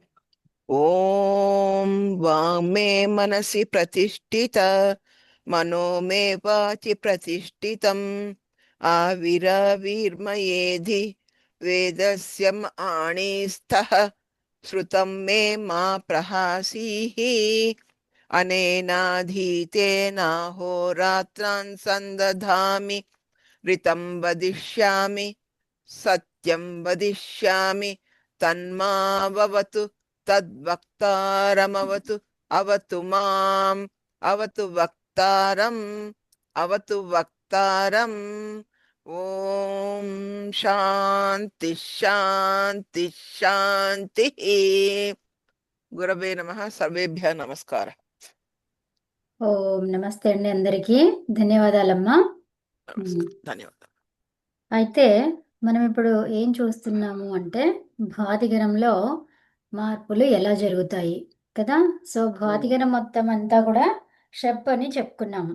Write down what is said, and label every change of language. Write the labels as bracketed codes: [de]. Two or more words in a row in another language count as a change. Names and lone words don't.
[sa] ఓం వాంగ్మే మనసి ప్రతిష్ఠిత మనో మే వాచి ప్రతిష్ఠితం ఆవిరవిర్మయేధి వేదస్య ఆణిస్థః శృతం మే మా ప్రహాసీః అనేనాధీతేనాహోరాత్రాన్ సందధామి ऋतं वदिष्यामि सत्यं वदिष्यामि तन्मावतु तद्वक्तारमवतु अवतु माम् अवतु वक्तारम् ॐ शान्ति शान्ति शान्तिः. गुरवे नमः. सर्वेभ्यः नमस्कारः. [te] ఓం నమస్తే అండి అందరికీ. ధన్యవాదాలమ్మా. ధన్యవాదాలు. అయితే మనం ఇప్పుడు ఏం చూస్తున్నాము అంటే భాతిగణంలో మార్పులు ఎలా జరుగుతాయి కదా. సో భాతిగణం మొత్తం అంతా కూడా షప్ అని చెప్పుకున్నాము.